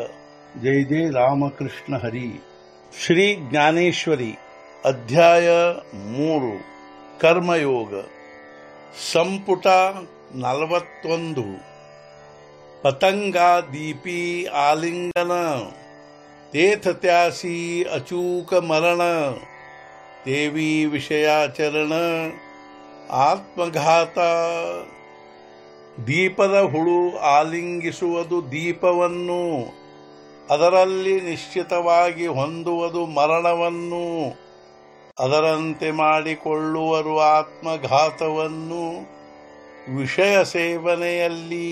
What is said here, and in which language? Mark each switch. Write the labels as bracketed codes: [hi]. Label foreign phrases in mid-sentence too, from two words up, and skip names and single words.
[mr] जय जय रामकृष्ण हरी। श्री ज्ञानेश्वरी अध्याय 3 कर्मयोग ಸಂಪುಟ 41 पतंगा दीपी आलिंगन तेथ त्यासी अचूक मरण देवी विषयाचरण आत्मघात। [kn] ದೀಪದ ಹುಳು ಆಲಿಂಗಿಸುವುದು ದೀಪವನ್ನು, ಅದರಲ್ಲಿ ನಿಶ್ಚಿತವಾಗಿ ಹೊಂದುವುದು ಮರಣವನ್ನು, ಅದರಂತೆ ಮಾಡಿಕೊಳ್ಳುವರು ಆತ್ಮಘಾತವನ್ನು ವಿಷಯ ಸೇವನೆಯಲ್ಲಿ।